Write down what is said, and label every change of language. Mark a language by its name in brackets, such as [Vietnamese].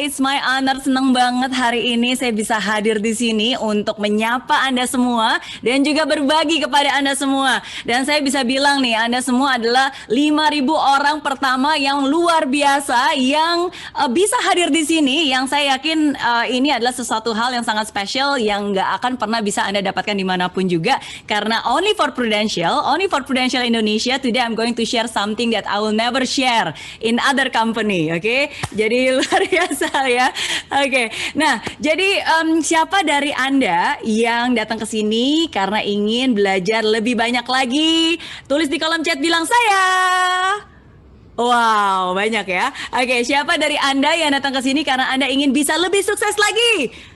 [English] It's my honor, [Indonesian] senang banget hari ini saya bisa hadir di sini untuk menyapa Anda semua dan juga berbagi kepada Anda semua. Dan saya bisa bilang nih, Anda semua adalah 5.000 orang pertama yang luar biasa yang bisa hadir di sini. Yang saya yakin ini adalah sesuatu hal yang sangat spesial yang nggak akan pernah bisa Anda dapatkan dimanapun juga. Karena [English] only for Prudential Indonesia, today I'm going to share something that I will never share in other company, oke? [Indonesian] Jadi luar biasa ya, oke. Nah, jadi siapa dari Anda yang datang ke sini karena ingin belajar lebih banyak lagi? Tulis di kolom chat, bilang saya. Wow, banyak ya. Oke, siapa dari Anda yang datang ke sini karena Anda ingin bisa lebih sukses lagi?